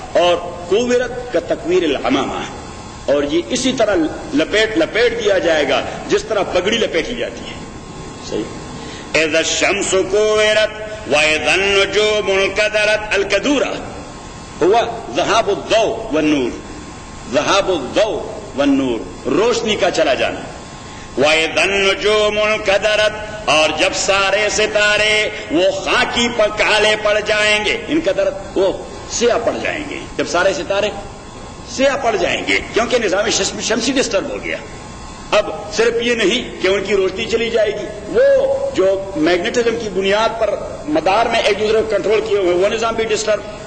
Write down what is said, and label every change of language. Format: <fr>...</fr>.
<ur>اور کوورت کا تکویر العمامہ، اور یہ اسی طرح لپیٹ دیا جائے گا جس طرح پگڑی لپیٹی جاتی ہے. صحیح.</ur> <ar>اذا الشمس کوورت واذا النجوم انكدرت، الكدورة هو ذهاب الضوء والنور، ذهاب الضوء والنور،</ar> <ur>روشنی کا چلا جانا.</ur> <ar>واذا النجوم انكدرت،</ar> <ur>اور جب سارے ستارے وہ خاکی پر کالے پڑ جائیں گے، انکدرت وہ سیاہ پڑ جائیں گے، جب سارے ستارے سیاہ پڑ جائیں گے کیونکہ نظام شمسی ڈسٹرب ہو گیا. اب صرف یہ نہیں کہ ان کی روشنی چلی جائے گی، وہ جو میگنیٹزم کی بنیاد پر مدار میں ایک دوسرے کو کنٹرول کیے ہوئے وہ نظام بھی ڈسٹرب.</ur>